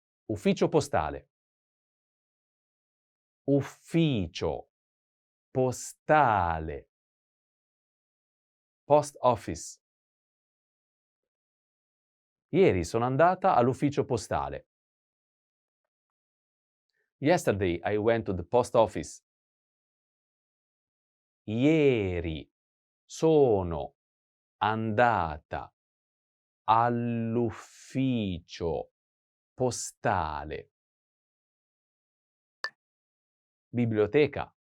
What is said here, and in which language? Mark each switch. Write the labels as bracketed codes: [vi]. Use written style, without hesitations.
[it] Ufficio postale. Ufficio postale. [en] Post office. [it] Ieri sono andata all'ufficio postale. [en] Yesterday I went to the post office. [it] Ieri sono andata all'ufficio postale. Biblioteca.